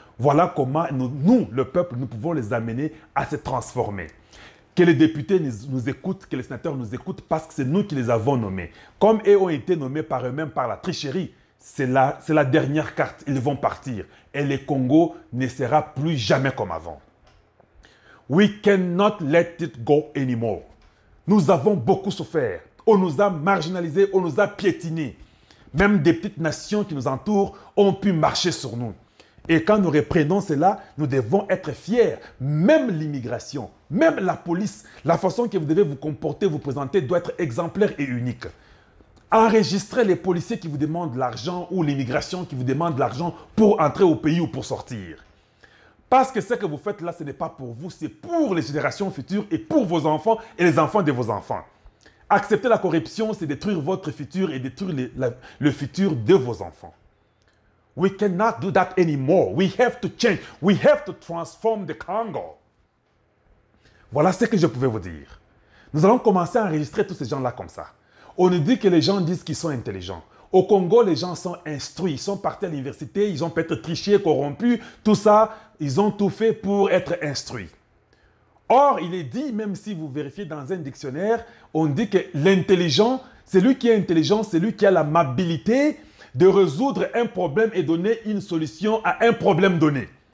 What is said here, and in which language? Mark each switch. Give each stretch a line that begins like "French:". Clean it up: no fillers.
French: Voilà comment nous, le peuple, nous pouvons les amener à se transformer. Que les députés nous écoutent, que les sénateurs nous écoutent parce que c'est nous qui les avons nommés. Comme eux ont été nommés par eux-mêmes par la tricherie, c'est la dernière carte. Ils vont partir. Et le Congo ne sera plus jamais comme avant.
English: We cannot let it go anymore.
French: Nous avons beaucoup souffert. On nous a marginalisés, on nous a piétinés. Même des petites nations qui nous entourent ont pu marcher sur nous. Et quand nous reprenons cela, nous devons être fiers. Même l'immigration, même la police, la façon que vous devez vous comporter, vous présenter doit être exemplaire et unique. Enregistrez les policiers qui vous demandent de l'argent ou l'immigration qui vous demande de l'argent pour entrer au pays ou pour sortir. Parce que ce que vous faites là, ce n'est pas pour vous, c'est pour les générations futures et pour vos enfants et les enfants de vos enfants. Accepter la corruption, c'est détruire votre futur et détruire le futur de vos enfants.
English: We cannot do that anymore. We have to change. We have to transform the Congo.
French: Voilà ce que je pouvais vous dire. Nous allons commencer à enregistrer tous ces gens-là comme ça. On nous dit que les gens disent qu'ils sont intelligents. Au Congo, les gens sont instruits. Ils sont partis à l'université, ils ont peut-être triché, corrompu, tout ça. Ils ont tout fait pour être instruits. Or, il est dit, même si vous vérifiez dans un dictionnaire, on dit que l'intelligent, c'est lui qui est intelligent, c'est lui qui a l'amabilité de résoudre un problème et donner une solution à un problème donné.